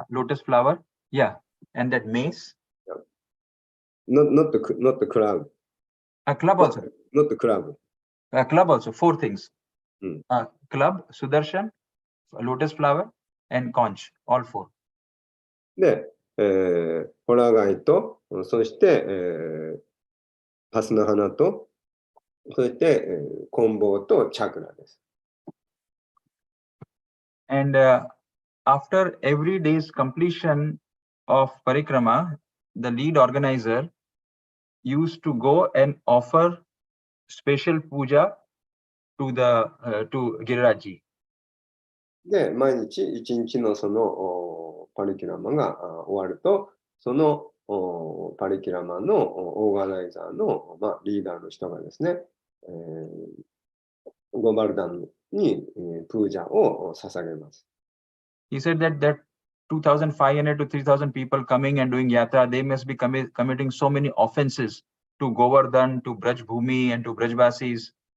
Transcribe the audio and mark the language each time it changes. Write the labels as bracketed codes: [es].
[en] lotus flower, yeah, and that mace. Not the cloud. A club also. Not the cloud. A club also. 4 things. Hmm. Club, Sudarshan, lotus flower, and conch. All 4. [ja] で、ホラ貝と、そして、パスの花と、そして、棍棒とチャクラです。 [en] And after every day's completion of parikrama, the lead organizer used to go and offer special puja to Girirajji. [ja] で、毎日一日のそのパリキュラマが終わると、そのパリキュラマのオーガナイザーの、リーダーの人がですね、ゴバルダンにプージャを捧げます。 [en] He said that 2,500 to 3,000 people coming and doing yatra, they must be committing so many offenses to Govardhan, to Braj Bhumi, and to Brajvasis.